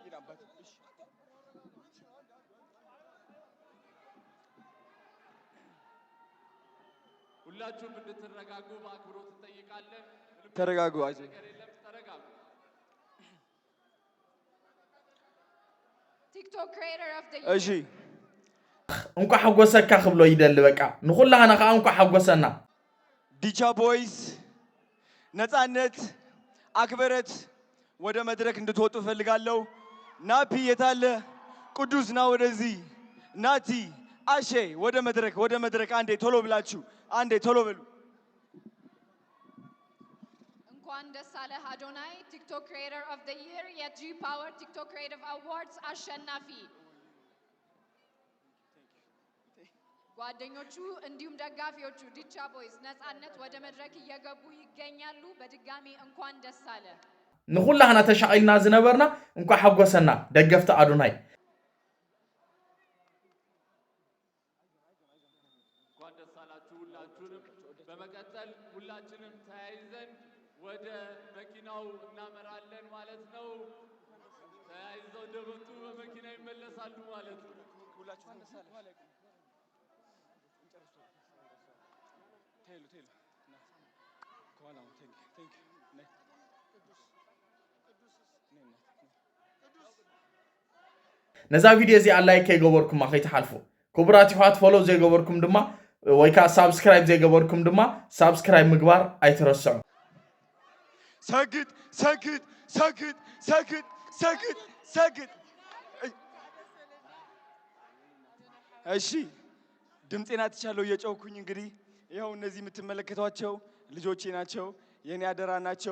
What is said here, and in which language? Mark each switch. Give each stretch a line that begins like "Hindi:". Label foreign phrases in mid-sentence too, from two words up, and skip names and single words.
Amharic: ሁላችሁም እንድትረጋጉ በአክብሮት እንጠይቃለን። ተረጋጉ፣ አይዞህ። ተረጋጉ።
English: TikTok Creator of the
Amharic: እሺ
English: Year.
Tigrinya: እንኳ ሓጎሰካ ክብሎ ይደሊ በቃ ንኹላህና ከዓ እንኳ ሓጎሰና።
Amharic: ዲቻ ቦይስ ነፃነት፣ አክብረት ወደ መድረክ እንድትወጡ ፈልጋለሁ። ናፒ የታለ? ቅዱስ ና ወደዚህ። ናቲ፣ አሼ ወደ መድረክ አንዴ ቶሎ ብላችሁ አንዴ ቶሎ በሉ። እንኳን ደስ አለህ አዶናይ፣ ቲክቶክ ክሪኤተር ኦፍ ዘ ይር የጂ ፓወር ቲክቶክ ክሪኤቲቭ አዋርድስ አሸናፊ። ጓደኞቹ እንዲሁም ደጋፊዎቹ ዲቻ ቦይስ ነፃነት ወደ መድረክ እየገቡ ይገኛሉ። በድጋሚ እንኳን ደስ አለ።
Tigrinya: ንኹላህና ተሻቂልና ዝነበርና እንኳን ሓጎሰና ደገፍቲ አዶናይ።
Amharic: እንኳን ደስ አላችሁ ሁላችሁንም። በመቀጠል ሁላችንም ተያይዘን ወደ መኪናው እናመራለን ማለት ነው። ተያይዘው እንደመጡ በመኪና ይመለሳሉ ማለት ነው።
Tigrinya: ነዛ ቪድዮ እዚ አላይ ከይገበርኩም ከይተሓልፉ ክቡራት ይሓት ፎሎ ዘይገበርኩም ድማ ወይ ከዓ ሳብስክራይብ ዘይገበርኩም ድማ ሳብስክራይብ ምግባር አይትረስዑ።
Amharic: ሰግጥ ሰግጥ ሰግጥ ሰግጥ ሰግጥ ሰግጥ። እሺ ድምፄን አትቻለሁ እየጮኩኝ። እንግዲህ ይኸው እነዚህ የምትመለከቷቸው ልጆቼ ናቸው፣ የኔ አደራ ናቸው።